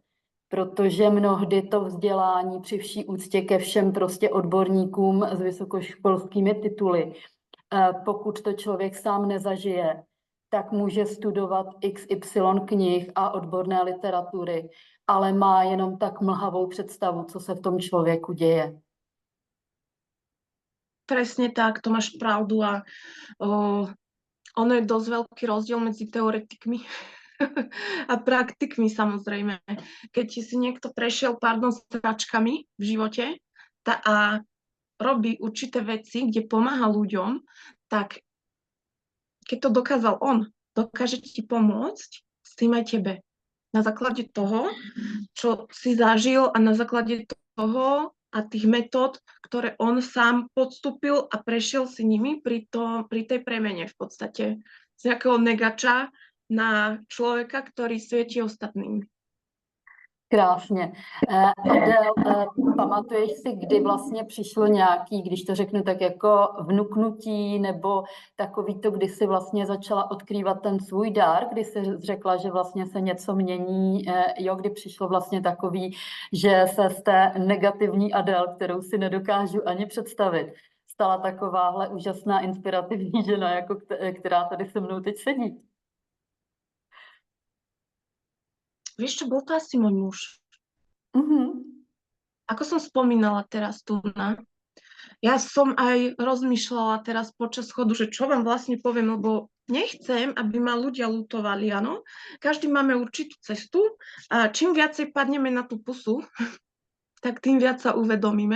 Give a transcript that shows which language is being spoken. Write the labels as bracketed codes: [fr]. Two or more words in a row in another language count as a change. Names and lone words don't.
[cs] Protože mnohdy to vzdělání při vší úctě ke všem prostě odborníkům s vysokoškolskými tituly, pokud to člověk sám nezažije, tak může studovat XY knih a odborné literatury, ale má jenom tak mlhavou představu, co se v tom člověku děje. [sk] Presne tak, to máš pravdu a ono je dosť veľký rozdiel medzi teoretikmi a praktikmi samozrejme. Keď si niekto prešiel sračkami v živote a robí určité veci, kde pomáha ľuďom, tak keď to dokázal on, dokáže ti pomôcť s tým aj tebe. Na základe toho, čo si zažil a na základe toho a tých metód, ktoré on sám podstúpil a prešiel si nimi pri tej premene v podstate. Z nejakého negača na človeka, ktorý svieti ostatným. [cs] Krásně. Adél, pamatuješ si, kdy vlastně přišlo nějaký, když to řeknu tak jako vnuknutí, nebo takový to, kdy si vlastně začala odkrývat ten svůj dar, kdy jsi řekla, že vlastně se něco mění, kdy přišlo vlastně takový, že se z té negativní Adél, kterou si nedokážu ani představit, stala takováhle úžasná inspirativní žena, jako která tady se mnou teď sedí. [sk] Vieš čo, bol to asi môj muž. Mhm. Ako som spomínala teraz tu ja som aj rozmýšľala teraz počas chodu, že čo vám vlastne poviem, lebo nechcem, aby ma ľudia lutovali, áno. Každý máme určitú cestu a čím viacej padneme na tú pusu, tak tým viac sa uvedomíme.